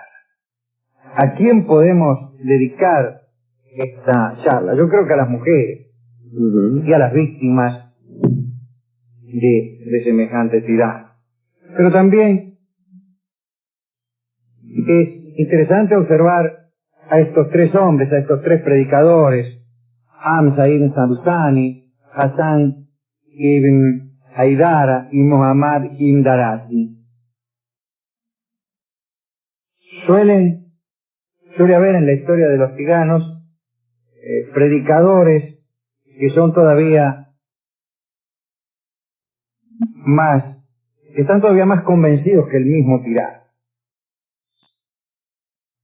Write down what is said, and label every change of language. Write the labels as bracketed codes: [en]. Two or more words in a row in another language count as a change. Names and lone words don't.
[es] ¿A quién podemos dedicar esta charla? Yo creo que a las mujeres y a las víctimas de semejante tirano. Pero también es interesante observar a estos 3 hombres, a estos 3 predicadores, Hamza ibn Sausani, Hassan ibn Haidara y Muhammad ibn Darasi. Suele haber en la historia de los tiranos predicadores que son todavía que están todavía más convencidos que el mismo tirano.